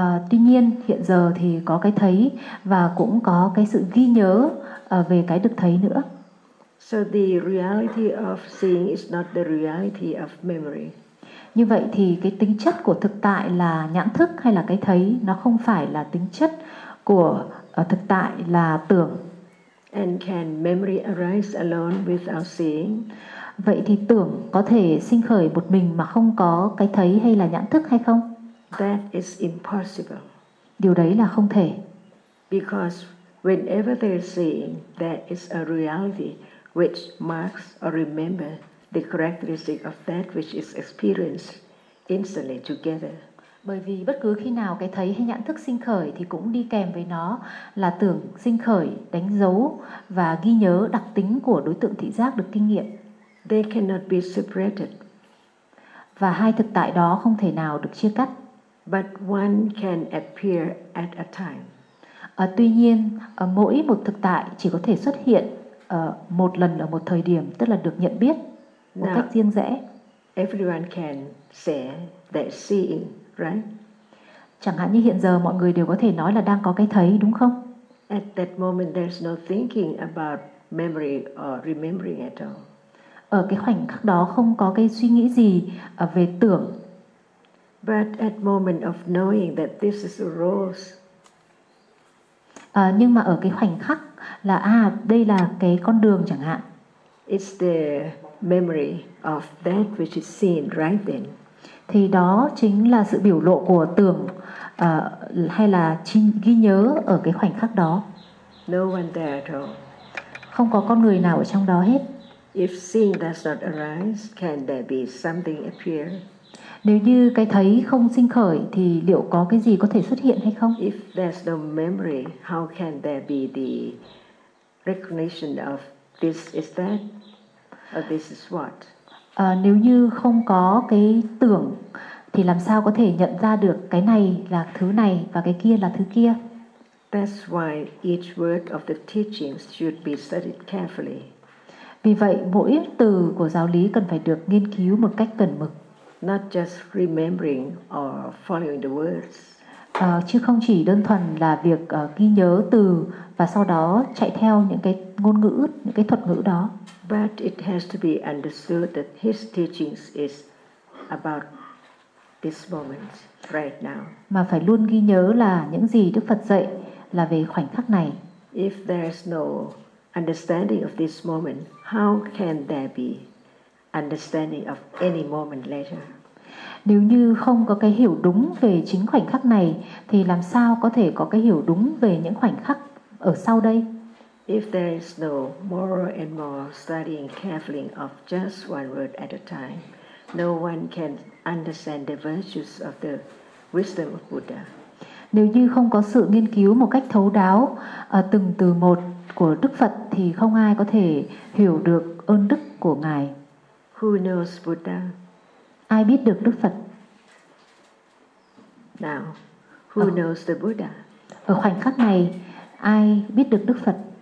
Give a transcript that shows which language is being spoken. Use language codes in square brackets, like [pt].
[vi] Tuy nhiên hiện giờ thì có cái thấy và cũng có cái sự ghi nhớ về cái được thấy nữa. [en] So the reality of seeing is not the reality of memory. [vi] Như vậy thì cái tính chất của thực tại là nhãn thức hay là cái thấy nó không phải là tính chất của thực tại là tưởng. [en] And can memory arise alone without seeing? [vi] Vậy thì tưởng có thể sinh khởi một mình mà không có cái thấy hay là nhãn thức hay không? [en] That is impossible. [vi] Điều đấy là không thể. [en] Because whenever there is seeing, there is a reality which marks or remembers the characteristic of that which is experienced instantly together. [vi] Bởi vì bất cứ khi nào cái thấy hay nhãn thức sinh khởi thì cũng đi kèm với nó là tưởng sinh khởi, đánh dấu và ghi nhớ đặc tính của đối tượng thị giác được kinh nghiệm. [en] They cannot be separated. [vi] Và hai thực tại đó không thể nào được chia cắt. [en] But one can appear at a time. [vi] Tuy nhiên, mỗi một thực tại chỉ có thể xuất hiện một lần ở một thời điểm, tức là được nhận biết một cách riêng rẽ. [en] Everyone can say that seeing, right? [vi] Chẳng hạn như hiện giờ mọi người đều có thể nói là đang có cái thấy, đúng không? [en] At that moment, there's no thinking about memory or remembering at all. [vi] Ở cái khoảnh khắc đó không có cái suy nghĩ gì về tưởng. [en] But at moment of knowing that this is a rose. [vi] Nhưng mà ở cái khoảnh khắc là đây là cái con đường chẳng hạn. [en] It's the memory of that which is seen right then. [vi] Thì đó chính là sự biểu lộ của tưởng hay là ghi nhớ ở cái khoảnh khắc đó. [en] No one there at all. [vi] Không có con người nào ở trong đó hết. [en] If seeing does not arise, can there be something appear? [vi] Nếu như cái thấy không sinh khởi thì liệu có cái gì có thể xuất hiện hay không? [en] If there's no memory, how can there be the recognition of this is that or this is what? [vi] Nếu như không có cái tưởng thì làm sao có thể nhận ra được cái này là thứ này và cái kia là thứ kia? [en] That's why each word of the teachings should be studied carefully. [vi] Vì vậy mỗi từ của giáo lý cần phải được nghiên cứu một cách cẩn mực. [en] Not just remembering or following the words. [vi] Chứ không chỉ đơn thuần là việc ghi nhớ từ và sau đó chạy theo những cái ngôn ngữ, những cái thuật ngữ đó. [en] But it has to be understood that his teachings is about this moment, right now. [vi] Mà phải luôn ghi nhớ là những gì Đức Phật dạy là về khoảnh khắc này. [en] If there is no understanding of this moment, how can there be understanding of any moment later? [vi] Nếu như không có cái hiểu đúng về chính khoảnh khắc này thì làm sao có thể có cái hiểu đúng về những khoảnh khắc ở sau đây? [en] If there is no more and more studying carefully of just one word at a time, no one can understand the virtues of the wisdom of Buddha. [vi] Nếu như không có sự nghiên cứu một cách thấu đáo từng từ một của Đức Phật thì không ai có thể hiểu được ơn đức của Ngài. [en] Who knows Buddha? [vi] Ai biết được Đức Phật? [en] Now, who knows the Buddha? [vi] Ở khoảnh khắc này, ai biết được Đức Phật?